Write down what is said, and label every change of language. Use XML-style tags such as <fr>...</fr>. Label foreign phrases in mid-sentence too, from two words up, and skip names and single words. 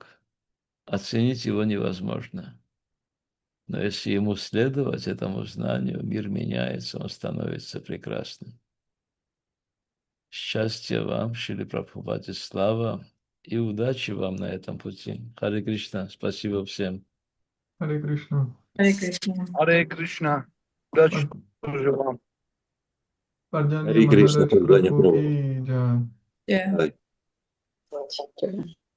<ru>Оценить его невозможно. Но если ему следовать, этому знанию, мир меняется, он становится прекрасным. Счастья вам, Шриле Прабхупаде, слава и удачи вам на этом пути. Харе Кришна, спасибо всем. Харе Кришна. Харе Кришна. Харе Кришна, удачи тоже вам. Парджанья Харе Кришна, Махарадж Парджанья Прабху Прабху. ки джай. Yeah. Ай. Чакра.</ru>